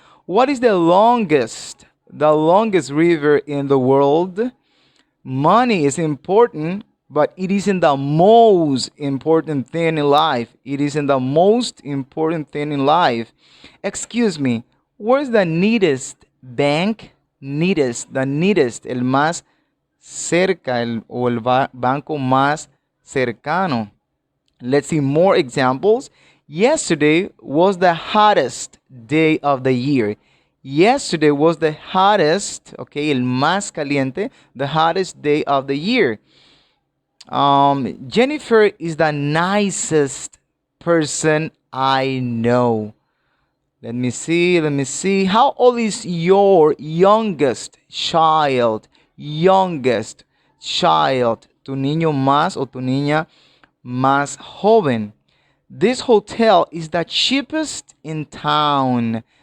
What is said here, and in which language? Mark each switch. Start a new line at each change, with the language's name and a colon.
English: What is the longest river in the world? Money is important, but it isn't the most important thing in life. It isn't the most important thing in life. Excuse me, where's the nearest bank? The nearest,
Spanish: el más cerca, el banco más cercano.
English: Let's see more examples. Yesterday was the hottest day of the year. Yesterday was the hottest, okay,
Spanish: el más caliente,
English: the hottest day of the year. Jennifer is the nicest person I know. Let me see. How old is your youngest child? Youngest child.
Spanish: Tu niño más o tu niña más joven.
English: This hotel is the cheapest in town.